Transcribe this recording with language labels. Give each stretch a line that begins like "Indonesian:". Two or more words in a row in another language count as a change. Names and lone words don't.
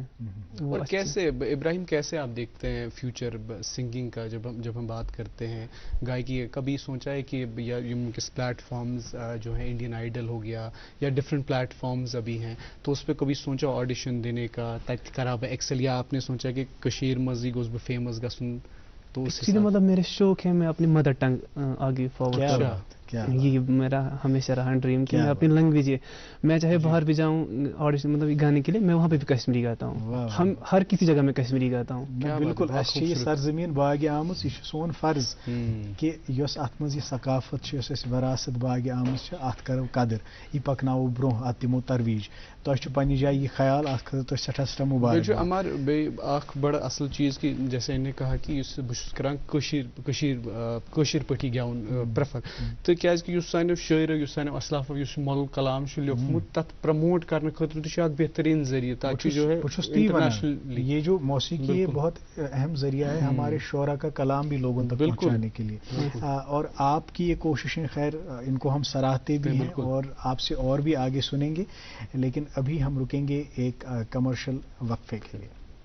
Urdu: اور کیسے ابراہیم کیسے آپ دیکھتے ہیں فیوچر سنگنگ کا جب ہم بات کرتے ہیں گائیکی کبھی سوچا ہے کہ یا کس پلیٹ فارمز جو ہیں انڈین آئیڈل ہو گیا یا ڈفرینٹ پلیٹ فارمز ابھی ہیں تو اس پہ کبھی سوچا آڈیشن دینے کا تاکہ خراب ایکسل یا آپ نے سوچا کہ
Kashmiri: کشیر مزی گوز بہ فیمس گژھن
Urdu: تو مطلب میرے شوق ہے میں اپنی مدر ٹنگ آگے فارورڈ کروں. یہ میرا ہمیشہ رہا ڈریم کہ میں اپنی لینگویج میں چاہے باہر بھی جاؤں آڈیشن مطلب گانے کے لیے میں وہاں پہ بھی کشمیری گاتا ہوں. ہم ہر کسی جگہ میں کشمیری گاتا ہوں.
Kashmiri: بالکل یہ سرزمین باغ آمٕژ یہ سون فرض کہ یس ات مز یہ ثقافت وراثت باغ آمٕژ ات کرو قدر یہ پکناو برونٛہہ ات دمو ترویج. تۄہہِ چھُ پننہِ جایہِ یہ خیال ات خٲطرٕ تۄہہِ سٮ۪ٹھاہ سٮ۪ٹھاہ مبارک. ہمار اکھ بڑا اصل چیز کہ
Urdu: جیسے انہیں کہا
Kashmiri: کہ بہٕ چھُس کران کٲشِر پٲٹھی گٮ۪وُن پریفر. تو کیازِ کہ یُس سانیو شٲعرو یُس سانیو اسلافو یُس مۄغل کلام چھُ لیوکھمُت تتھ پرموٹ کرنہٕ خٲطرٕ تہِ چھُ اکھ بہترین ذریعہ
Urdu: تاکہ جو ہے انٹرنیشنل یہ جو موسیقی ہے بہت اہم ذریعہ ہے ہمارے شعراء کا کلام بھی لوگوں تک پہنچانے کے لیے، اور آپ کی یہ کوششیں خیر ان کو ہم سراہتے بھی ہیں اور آپ سے اور بھی آگے سنیں گے، لیکن ابھی ہم رکیں گے ایک کمرشل وقفے کے لیے۔